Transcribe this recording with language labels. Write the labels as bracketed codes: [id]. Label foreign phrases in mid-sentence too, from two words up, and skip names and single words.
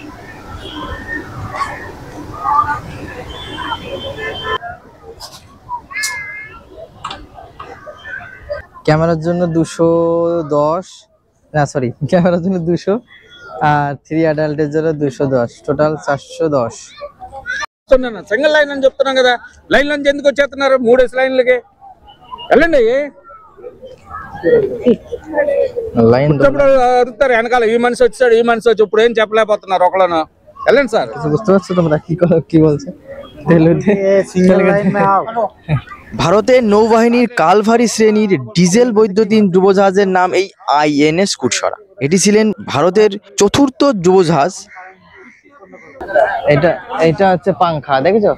[bn] ক্যামেরার জন্য 210, না সরি, ক্যামেরার জন্য 200, আর 3 অ্যাডাল্টের জন্য 210, টোটাল 410। [te] సింగిల్ లైన్ అని చెప్తున్నాం కదా, లైన్ నుంచి ఎందుకు వచ్చేస్తున్నారు? 3 లైన్లకి వెళ్ళండి. [bn] লাইন [te] ఇప్పుడు అడుగుతారు వెనకాల, ఈ మనిషి వచ్చాడు, ఈ మనిషి వచ్చి, ఇప్పుడు ఏం చెప్పలేకపోతున్నారు ఒకళ్ళను. వెళ్ళండి సార్। [bn] বুঝতে পারছো তোমরা কি বলছে? ভারতের নৌবাহিনীর কালভারি শ্রেণীর ডিজেল বৈদ্যুতিন ডুবোজাহাজের নাম এই INS কুরসরা। এটি ছিলেন ভারতের চতুর্থ ডুবোজাহাজ। এটা হচ্ছে পাংখা, দেখেছো?